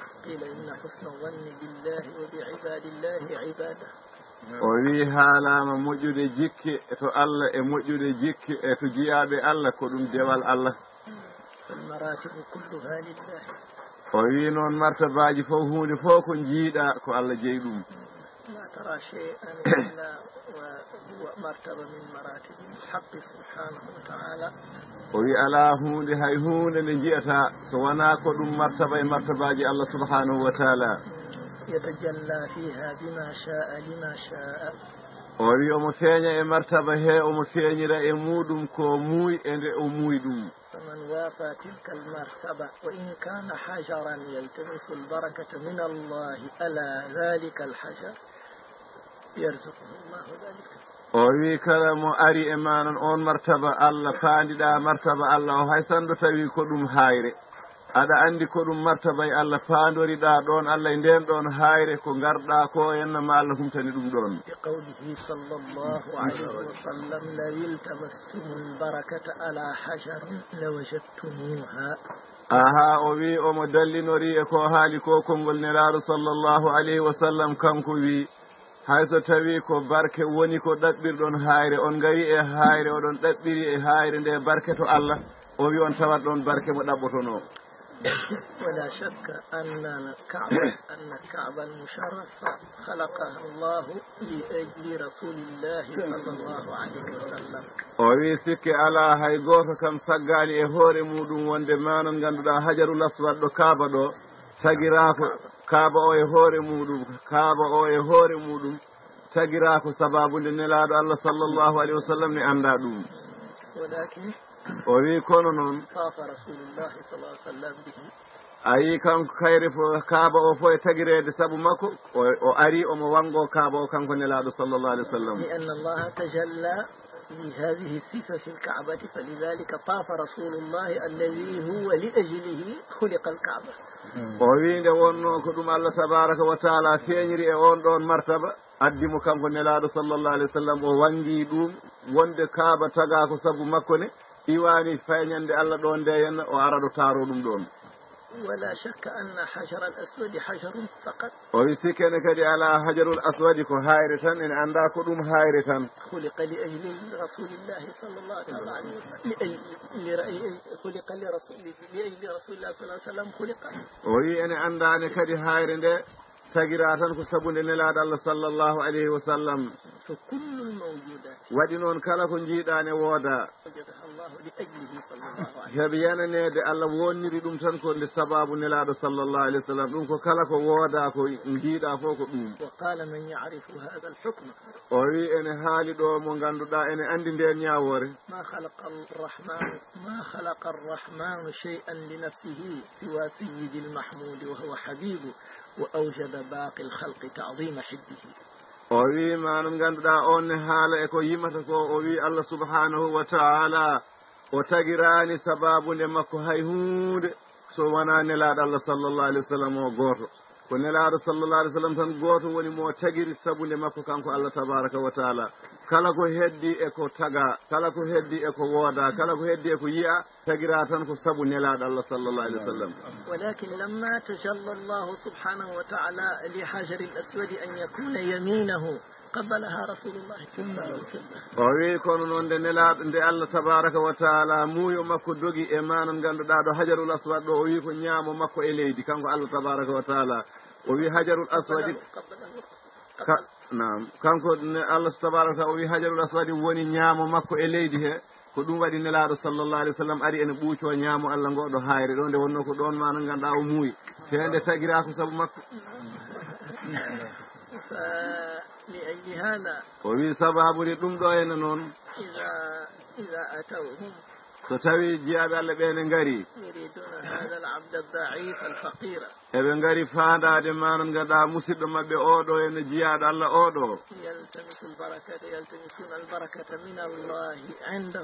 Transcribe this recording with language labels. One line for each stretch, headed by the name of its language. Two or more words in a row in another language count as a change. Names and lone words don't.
Fula: o wi haalama moƴƴude jikke to Allah e moƴƴude jikke e to jiyaɓe Allah ko ɗum dewal Allah o wi noon martabaji fof hunde fof ko jiiɗa ko Allah jeeyi ɗum
Arabic: ما ترى شيئا إلا وهو مرتبة من مراتب الحق سبحانه وتعالى
Fula: o wi ala hunde hay hunde nde jiyata so wona ko ɗum martaba e martabaji
Arabic: الله سبحانه وتعالى يتجلى فيها بما شاء لما شاء
Fula: o wi omo feeña e martaba he omo feeñira e muɗum ko muuy e nde o muuy ɗum
Arabic: فمن وافى تلك المرتبة وإن كان حجرا يلتمس البركة من الله ألا ذلك الحجر يرزقه الله ذلك
Fula: o wi kala mo ari e manon on martaba Allah faandiɗa martaba Allah o hay santo tawi ko ɗum hayre aɗa andi ko ɗum martaba e Allah faandoriɗa ɗon Allah e nden ɗon hayre ko garɗa ko henna ma Allah humtani ɗum ɗon
Arabic: بقوله صلى الله عليه وسلم لو التمستم البركة على حجر لوجدتموها
Fula: aha o wi omo dallinori e ko haali ko konngol nelaɗo
Arabic: صلى الله عليه وسلم
Fula: kanko wi hayso tawi ko barke woni ko ɗaɓɓirɗon hayre on gari e hayre oɗon ɗaɓɓiri e hayre nde barke to Allah o wi on tawat ɗon barke mo ɗaɓɓotono
Arabic: ولا شك أن الكعبة المشرفة خلقها الله لأجل رسول الله صلى الله عليه وسلم
Fula: o wi sikke ala hay goto kam saggani e hoore muɗum wonde manon ganduɗa
Arabic: الحجر الأسود
Fula: ɗo kaaba ɗo tagirako kaaba o e hoore muɗum kaaba o e hoore muɗum tagira ko sababude nelaɗo Allah
Arabic: صلى الله عليه وسلم
Fula: ne anda ɗum
Arabic: ولكن
Fula: o wi kono noon
Arabic: طاف رسول الله صلى الله عليه وسلم به
Fula: a yi kanko kayre fo kaaba o fo e tagirede saabu makko o ari omo wango kaaba o kanko nelaɗo
Arabic: صلى الله عليه وسلم لأن الله تجلى بهذه الصفة في الكعبة فلذلك طاف رسول الله الذي هو لأجله خلق الكعبة
Fula: o wi nde wonno ko ɗum
Arabic: الله تبارك وتعالى
Fula: feeñiri e on ɗon martaba addimo kanko nelaɗo
Arabic: صلى الله عليه وسلم
Fula: o wangi ɗum wonde kaaba taga ko saabu makko ne iwani feeñande Allah ɗon nde henna o ara ɗo taaro ɗum ɗon
Arabic: ولا شك أن حجر الأسود حجر فقط
Fula: o wi sikkene kadi ala
Arabic: الحجر الأسود
Fula: ko hayre tan ene anda ko ɗum hayre tan
Arabic: خلق لأجل رسول الله صلى الله عليه وسلم خلق لأجل رسول الله صلى الله عليه وسلم خلق
Fula: o wi ene andane kadi hayre nde tagira tan ko sabude nelaɗo Allah
Arabic: صلى الله عليه وسلم فكل الموجودات
Fula: waɗi noon kala ko jiiɗane wooda
Arabic: وجدها الله لأجله صلى الله عليه
Fula: heɓe yananede Allah wonniri ɗum tan ko nde sababu nelaɗo
Arabic: صلى الله عليه وسلم
Fula: ɗum ko kala ko wooda ko jiiɗa fof ko ɗum
Arabic: وسلم وقال من يعرف هذا الحكم
Fula: o wi ene haali ɗo mo ganduɗa ene andi nden ñawore
Arabic: ما خلق الرحمن شيئا لنفسه سوى سيد المحمود وهو حبيبه وأوجد باقي الخلق تعظيم حبه
Fula: o wi manum ganduɗa on ne haala e ko yimata ko o wi
Arabic: الله سبحانه وتعالى
Fula: o tagirani sababu nde makko hay hunde so wona nelaɗo Allah
Arabic: صلى الله عليه وسلم
Fula: o goto ko nelaɗo
Arabic: صلى الله عليه وسلم
Fula: tan goto woni mo tagiri sabude makko kanko
Arabic: الله تبارك وتعالى
Fula: kala ko heddi e ko taga kala ko heddi e ko wooda kala ko heddi e ko yiya tagira tan ko sabu nelaɗo Allah
Arabic: صلى الله عليه وسلم ولكن لما تجلى الله سبحانه وتعالى لحجر الأسود أن يكون يمينه قبلها رسول الله صلى الله عليه وسلم
Fula: o wi kono noon nde nelaɗo nde
Arabic: الله تبارك وتعالى
Fula: muuyo makko dogi e manam ganduɗa ɗo
Arabic: الحجر الأسود
Fula: ɗo o wi ko ñaamo makko e leydi kanko
Arabic: الله تبارك وتعالى
Fula: o wi
Arabic: الحجر الأسود
Fula: nam kanko
Arabic: الله تبارك وتعالى
Fula: o wi
Arabic: الحجر الأسود
Fula: woni ñaamo makko e leydi he ko ɗum waɗi nelaɗo
Arabic: صلى الله عليه وسلم
Fula: ari ene ɓuuco ñaamo Allah ngoɗo hayre ɗo nde wonno ko ɗon mana ganduɗa o muuyi fende tagira ko saabu makko
Arabic: فلأجل هذا
Fula: o wi sababude ɗum ɗo henne noon
Arabic: إذا أتوهم
Fula: so tawi jiyaɓe Allah ɓe ngari
Arabic: يريدون هذا العبد الضعيف الفقير
Fula: eɓe ngari faandade manam ganduɗa musidɗo mabɓe oɗo ene jiyaɗo Allah oɗo
Arabic: يلتمسون البركة من الله عنده